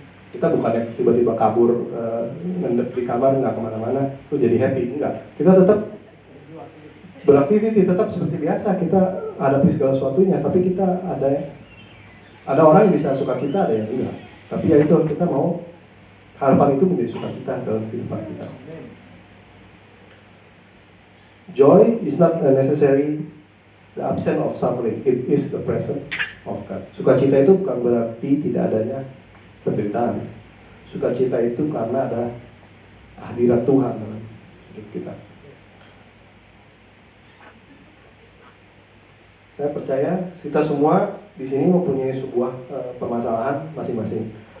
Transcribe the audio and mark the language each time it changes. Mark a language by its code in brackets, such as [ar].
[id] Kita bukannya tiba-tiba kabur, ngendep di kamar, nggak kemana-mana, terus jadi happy, enggak. Kita tetap beraktiviti, tetap seperti biasa, kita hadapi segala sesuatunya, tapi kita ada orang yang bisa sukacita, ada yang enggak. Tapi ya itu, kita mau harapan itu menjadi sukacita dalam kehidupan kita. [en] Joy is not necessary the absence of suffering, it is the presence of God. [id] Sukacita itu bukan berarti tidak adanya penderitaan. Sukacita itu karena ada kehadiran Tuhan dalam hidup kita. Saya percaya kita semua di sini mempunyai sebuah permasalahan masing-masing.